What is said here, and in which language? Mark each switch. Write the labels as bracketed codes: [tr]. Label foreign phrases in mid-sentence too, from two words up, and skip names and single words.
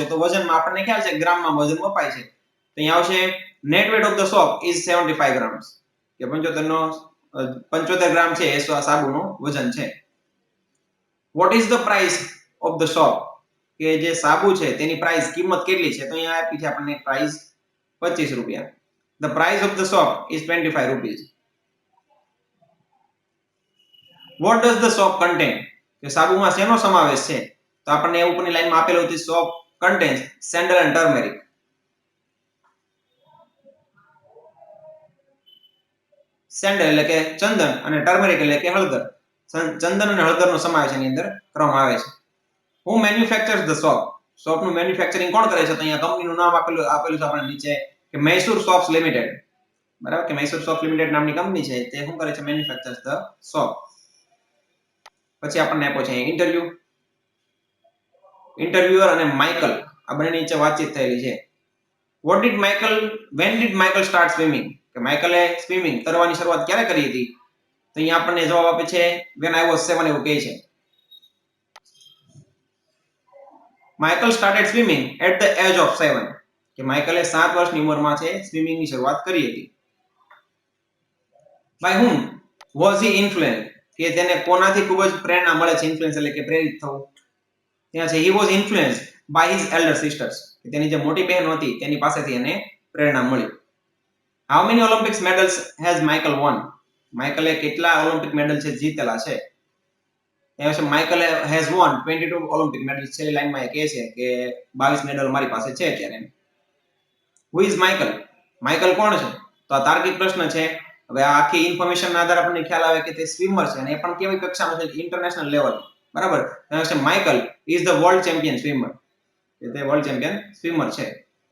[gu] તો વજનમાં આપણને ખ્યાલ છે ગ્રામમાં વજન મપાય છે, તો અહીંયા આવશે [en] net weight of the shop is 75 grams, [gu] કે 75 ગ્રામ છે એ સાબુનું વજન છે. [en] what is the price of the shop, [gu] કે જે સાબુ છે તેની પ્રાઇસ કિંમત કેટલી છે, તો અહીંયા આપી છે આપણને પ્રાઇસ 25 રૂપિયા. [en] The price of the soap is 25 rupees. What does the soap contain? [gu] કે સાબુમાં શેનો સમાવેશ છે, તો આપણને ઉપરની લાઈનમાં આપેલું હતું [en] soap contains sandal and turmeric. [gu] સેન્ડલ એટલે કે ચંદન અને ટર્મરિક એટલે કે હળદર. ચંદન અને હળદરનો સમાવેશ એની અંદર કરવામાં આવે છે. [en] Who manufactures the soap? [gu] સોપનું મેન્યુફેક્ચરિંગ કોણ કરે છે, તો અહીંયા કંપનીનું નામ આપેલું છે આપણને નીચે કે મૈસૂર સોપ્સ લિમિટેડ. બરાબર, કે મૈસૂર સોપ લિમિટેડ નામની કંપની છે તે શું કરે છે, [en] manufactures the soap. [gu] પછી આપણને આપ્યો છે ઇન્ટરવ્યુઅર અને માઇકલ આ બંને નીચે વાતચીત થયેલી છે. [en] when did Michael start swimming? [gu] કે માઇકલે સ્વિમિંગ તરવાની શરૂઆત ક્યારે કરી હતી, તો અહીંયા આપણને જવાબ આપે છે [en] when I was 7 [gu] એવું કહે છે. માઇકલ [en] started swimming at the age of 7 [gu] કે માઇકલે 7 વર્ષની ઉંમરમાં છે સ્વિમિંગની શરૂઆત કરી હતી. [en] by whom was he influenced? [gu] કે તેને કોનાથી ખૂબ જ પ્રેરણા મળે છે, ઇન્ફ્લુઅન્સ એટલે કે પ્રેરિત થવું. ત્યાં છે [en] he was influenced by his elder sisters [gu] કે તેની જે મોટી બહેન હતી તેની પાસેથી એને પ્રેરણા મળી. [en] how many Olympics medals has Michael won? [gu] માઇકલે કેટલા ઓલિમ્પિક મેડલ છે જીતેલા છે, ત્યાં છે માઇકલ [en] has won 22 Olympic medals [gu] છે. લાઈનમાં એ કહે છે કે 22 મેડલ મારી પાસે છે અત્યારે. [en] who is Michael? [gu] માઇકલ કોણ છે, તો આ તાર્કિક પ્રશ્ન છે. હવે આ આખી ઇન્ફોર્મેશનના આધારે આપણને ખ્યાલ આવે કે તે સ્વિમર છે અને એ પણ કેવી કક્ષાનો છે, [en] international level. [gu] બરાબર, ત્યાં છે [en] Michael is the world champion swimmer, [gu] તે [en] world champion swimmer [gu] છે.